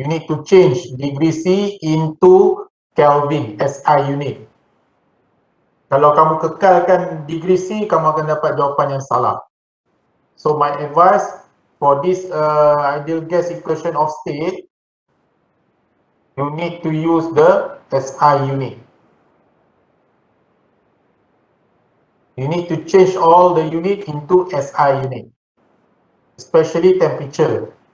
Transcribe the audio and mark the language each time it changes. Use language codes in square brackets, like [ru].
[en] You need to change degree C into Kelvin, SI unit. [ms] Kalau kamu kekalkan degree C, kamu akan dapat jawapan yang salah. [en] So my advice for this ideal gas equation of state, you need to use the SI unit. You need to change all the unit into SI unit, especially temperature.